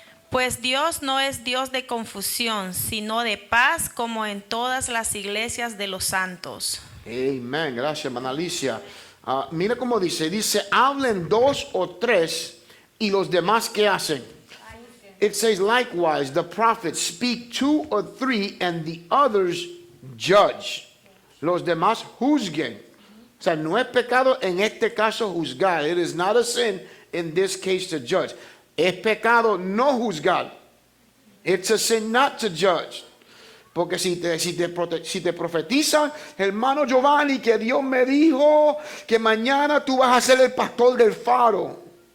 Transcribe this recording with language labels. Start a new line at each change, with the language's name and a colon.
Spanish: Pues Dios no es Dios de confusión, sino de paz, como en todas las iglesias de los santos. Amén. Gracias, hermana Alicia. Mira cómo dice, hablen 2 o 3 y los demás, ¿qué hacen?
English: It says, likewise, the prophets speak 2 or 3 and the others judge.
Spanish: Los demás juzguen. O sea, no es pecado en este caso juzgar.
English: It is not a sin in this case to judge.
Spanish: Es pecado no juzgar.
English: It's a sin not to judge.
Spanish: Porque si te profetizan, hermano Giovanni, que Dios me dijo que mañana tú vas a ser el pastor del Faro.